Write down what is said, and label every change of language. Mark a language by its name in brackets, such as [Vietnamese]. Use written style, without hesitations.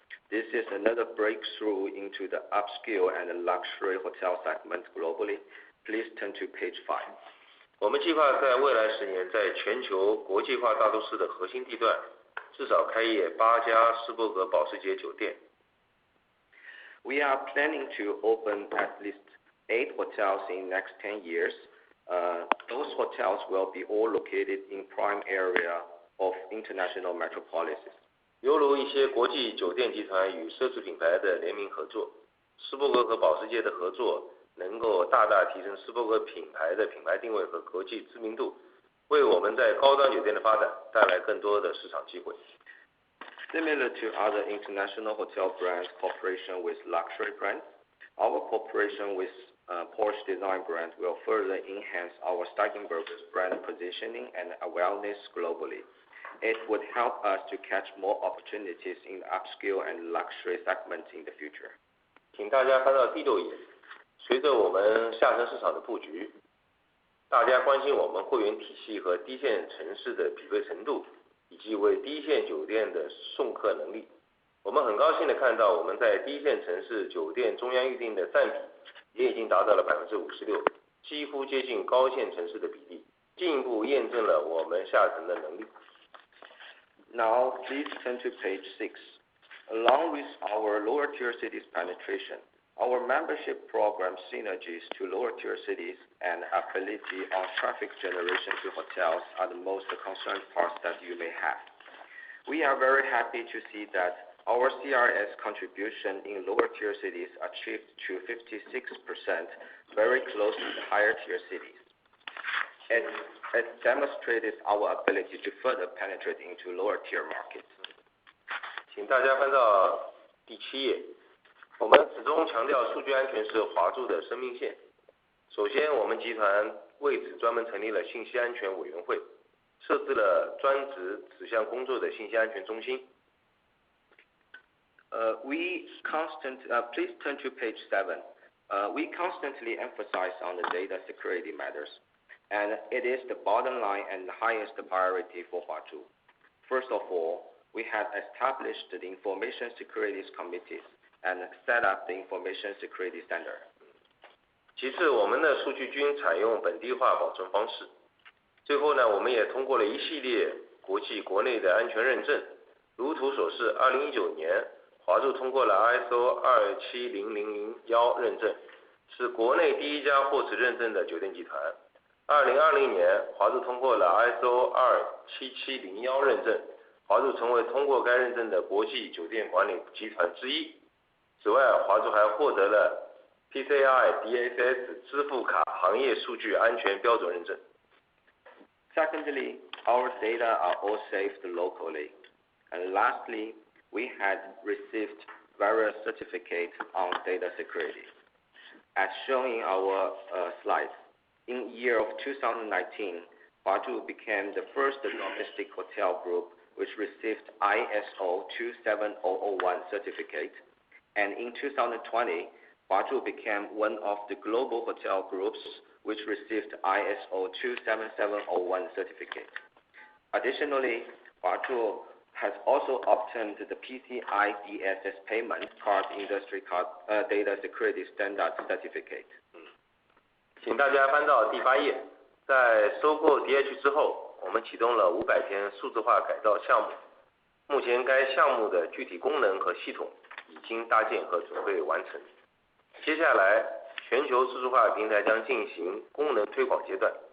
[English] This is another breakthrough into the upscale and luxury hotel segment globally. Please turn to page 5. [Chinese] 我们计划在未来10年，在全球国际化大都市的核心地段，至少开业8家斯伯格保时捷酒店。 [English] We are planning to open at least 8 hotels in next 10 years. Those hotels will be all located in prime area of international metropolises. [Chinese] 犹如一些国际酒店集团与奢侈品牌的联名合作，斯伯格和保时捷的合作能够大大提升斯伯格品牌的品牌定位和国际知名度，为我们在高端酒店的发展带来更多的市场机会。 [English] Similar to other international hotel brands cooperation with luxury brands, our cooperation with Porsche Design brand will further enhance our Steigenberger's brand positioning and awareness globally. It would help us to catch more opportunities in the upscale and luxury segments in the future. [Chinese] 请大家翻到第6页。随着我们下沉市场的布局，大家关心我们会员体系和低线城市的匹配程度，以及为低线酒店的送客能力。我们很高兴地看到，我们在低线城市酒店中央预订的占比也已经达到了56%，几乎接近高线城市的比例，进一步验证了我们下沉的能力。 [English] Now, please turn to page 6. Along with our lower tier cities penetration, our membership program synergies to lower tier cities and ability on traffic generation to hotels are the most concerned parts that you may have. We are very happy to see that our CRS contribution in lower tier cities achieved to 56%, very close to the higher tier cities. It demonstrated our ability to further penetrate into lower tier markets. [Chinese] 请大家翻到第7页。我们始终强调数据安全是华住的生命线。首先，我们集团为此专门成立了信息安全委员会，设置了专职此项工作的信息安全中心。 [English] Please turn to page 7. We constantly emphasize on the data security matters, and it is the bottom line and the highest priority for Huazhu. First of all, we have established the information security committees and set up the information security standard. [Chinese] 其次，我们的数据均采用本地化保存方式。最后呢，我们也通过了一系列国际国内的安全认证。如图所示，2019年，华住通过了 ISO 27001认证，是国内第一家获此认证的酒店集团。 2020年，华住通过了 ISO 27701认证，华住成为通过该认证的国际酒店管理集团之一。此外，华住还获得了 PCI DSS 支付卡行业数据安全标准认证。 [English] Secondly, our data are all saved locally. And lastly, we had received various certificates on data security. As shown in our slides, in year of 2019, Huazhu became the first domestic hotel group which received ISO 27001 certificate, and in 2020, Huazhu became one of the global hotel groups which received ISO 27701 certificate. Additionally, Huazhu has also obtained the PCI DSS payment card industry card data security standard certificate. [Chinese] 请大家翻到第8页。在收购 DH 之后，我们启动了500天数字化改造项目。目前该项目的具体功能和系统已经搭建和准备完成。接下来，全球数字化平台将进行功能推广阶段。